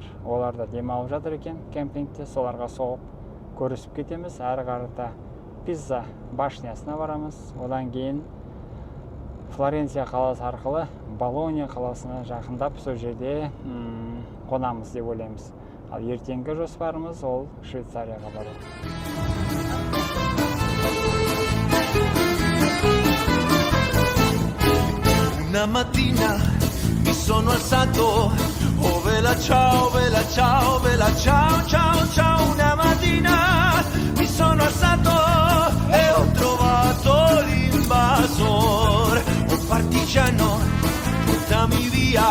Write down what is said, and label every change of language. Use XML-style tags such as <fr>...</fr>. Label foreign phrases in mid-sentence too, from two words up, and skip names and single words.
<kk>Олар да демалып жатыр екен кемпингте. Соларға соғып көрісіп кетеміз. Әрі қарата Пиза башнясына барамыз. Одан кейін Флоренция қаласы арқылы Болонья қаласына жақындап, сол жерде қонамыз деп ойлаймыз. Ал ертеңгі жоспарымыз ол Швейцарияға бару.</kk> <it>Una mattina mi sono alzato, oh vela ciao, vela ciao, vela ciao, ciao, ciao. Una mattina mi sono alzato e ho trovato l'invasor, un partigiano, portami via.</it>